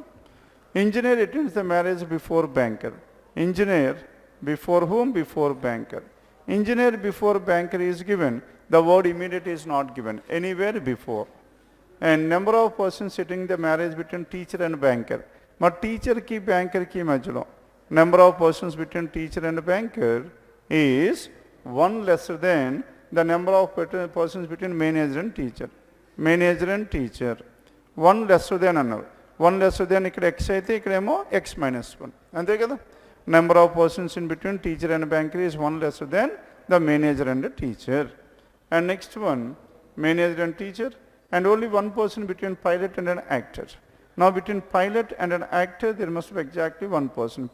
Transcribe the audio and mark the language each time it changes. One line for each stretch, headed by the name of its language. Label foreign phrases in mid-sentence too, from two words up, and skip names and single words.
English: Engineer attends the marriage before banker. Engineer before whom? Before banker. Engineer before banker is given. The word immediate is not given. Anywhere before. And number of persons sitting the marriage between teacher and banker. But teacher
Telugu: ki banker ki majlo.
English: Number of persons between teacher and banker is 1 lesser than the number of persons between manager and teacher. Manager and teacher. 1 lesser than another. 1 lesser than
Telugu: ఇక్కడ x అయితే ఇక్కడేమో
English: x minus 1.
Telugu: అంటే కదా?
English: Number of persons in between teacher and banker is 1 lesser than the manager and the teacher. And next one, manager and teacher, and only 1 person between pilot and an actor. Now between pilot and an actor, there must be exactly 1 person.